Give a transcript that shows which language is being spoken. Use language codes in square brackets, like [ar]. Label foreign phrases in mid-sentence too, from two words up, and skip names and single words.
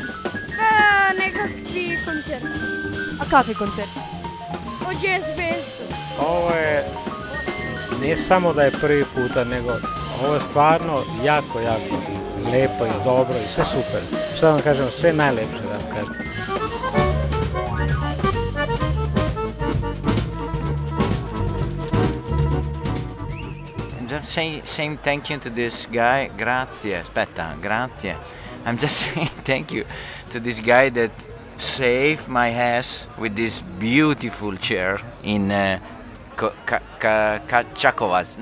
[hr] Nekakvi koncerti. A kakvi koncerti? O Jazz Festu. Ovo je, ne samo da je prvi puta, nego ovo je stvarno jako lijepo i dobro i sve super. [sr] Što da vam kažem, sve najlepše da vam kažem. [en] I'm just saying thank you to this guy. [it] Grazie. Aspetta, grazie. [en] I'm just saying thank you to this guy that saved my ass with this beautiful chair in Čakovac.